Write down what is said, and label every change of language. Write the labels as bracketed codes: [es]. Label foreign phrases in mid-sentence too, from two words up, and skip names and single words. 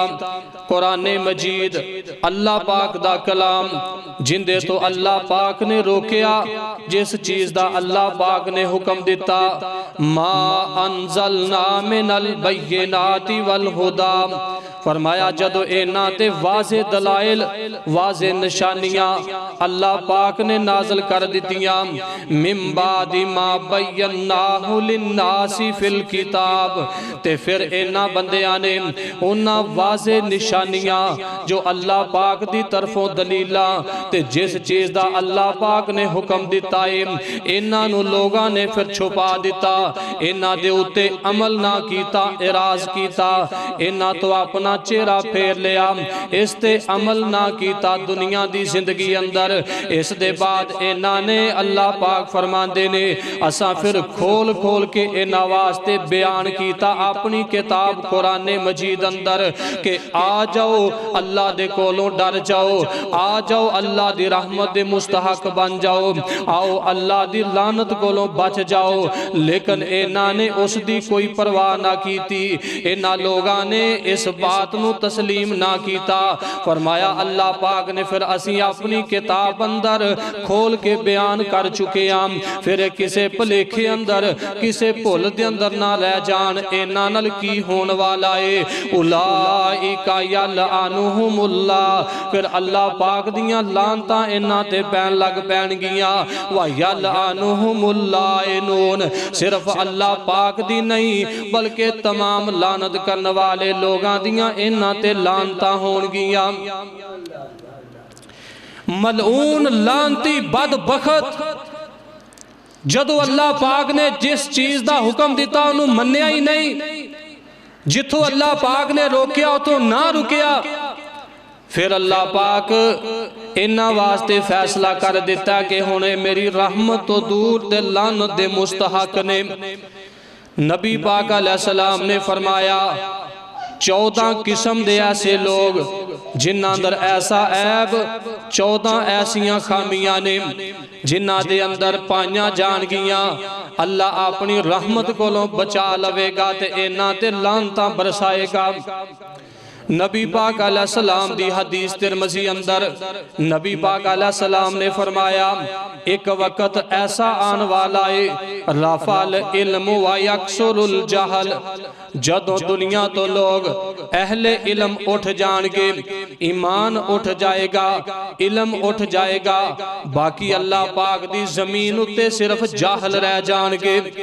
[pa] قرآن مجید اللہ پاک دا کلام جندے تو اللہ پاک نے روکیا، جس چیز دا اللہ پاک نے حکم دیتا، [ar] ما انزلنا من البینات والہدی، [pa] فرمایا جدو اینا تے واضح دلائل، واضح نشانیاں اللہ پاک نے نازل کر دیتیاں، [ar] من بعد ما بیناہ للناس فی الکتاب، [pa] تے پھر اینا بندیاں نے انہاں واضح نشانیاں جو اللہ پاک دی طرفوں دلیلاں تے جس چیز دا اللہ پاک نے حکم دیتا ہے، انہاں نو لوگاں نے پھر چھپا دیتا، انہاں دے اتے عمل نہ کیتا، اعراض کیتا، انہاں تو اپنا چہرہ پھیر لیا، اس تے عمل نہ کیتا دنیا دی زندگی اندر۔ اس دے بعد انہاں نے اللہ پاک فرماندے نے اساں پھر کھول کھول کے انہاں واسطے بیان کیتا اپنی کتاب قرآن مجید اندر کہ آ جاؤ اللہ دے کولوں ڈر جاؤ، آ جاؤ اللہ دی رحمت دے مستحق بن جاؤ، آؤ اللہ دی لعنت کولوں بچ جاؤ، لیکن انہاں نے اس دی کوئی پرواہ نہ کیتی، انہاں لوگاں نے اس بات نو تسلیم نہ کیتا۔ فرمایا اللہ پاک نے پھر اسی اپنی کتاب اندر کھول کے [ur] بیان کر چکے ہم، [pa] پھر کسے پلیکھے اندر کسے بھول دے اندر نہ رہ جان، انہاں نال کی ہون والا ہے، [ar] اولئک یلعنہم اللہ، [pa] پھر اللہ پاک دیاں لعنتاں انہاں تے پین لگ پین گیاں، [ar] وَیلعنہم اللائنون، [pa] صرف اللہ پاک دی نہیں بلکہ تمام لعنت کرن والے لوگاں دیاں انہاں تے لعنتاں ہون گیاں۔ ملعون لعنتی بدبخت جدو اللہ پاک نے جس چیز دا حکم دیتا انہوں منیا ہی نہیں، جتھو اللہ پاک نے روکیا تو نہ رکیا، پھر اللہ پاک انہاں واسطے فیصلہ کر دیتا کہ ہونے میری رحمت تو دور دے لعنت دے مستحق نے۔ نبی پاک علیہ السلام نے فرمایا 14 قسم دے ایسے لوگ جنہاں اندر ایسا عیب، 14 ایسیاں خامیاں نے جنہاں دے اندر پائیاں جان گیاں، اللہ اپنی رحمت کو لوں بچا لوے گا تے انہاں تے لعنتاں برسائے گا۔ نبی پاک علیہ السلام دی حدیث ترمذی اندر نبی پاک علیہ السلام نے فرمایا ایک وقت ایسا آن والا ہے [ar] رفع العلم و یکسر الجہل، [pa] جدو دنیا تو لوگ اہل علم اٹھ جان گے، ایمان اٹھ جائے گا، علم اٹھ جائے گا، باقی اللہ پاک دی زمین اتے صرف جاہل رہ جان گے۔